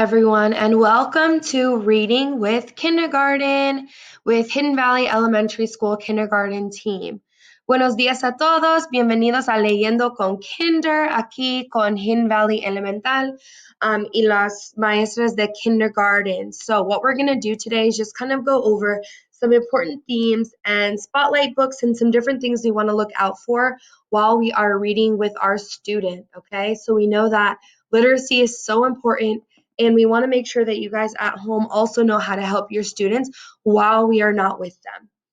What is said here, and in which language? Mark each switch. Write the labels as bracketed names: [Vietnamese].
[English] Everyone, and welcome to Reading with Kindergarten with Hidden Valley Elementary School Kindergarten Team. [Spanish] Buenos días a todos, bienvenidos a Leyendo con Kinder, aquí con Hidden Valley Elemental y las maestras de kindergarten. [English] So what we're going to do today is just kind of go over some important themes and spotlight books and some different things we want to look out for while we are reading with our student, okay? So we know that literacy is so important, and we want to make sure that you guys at home also know how to help your students while we are not with them.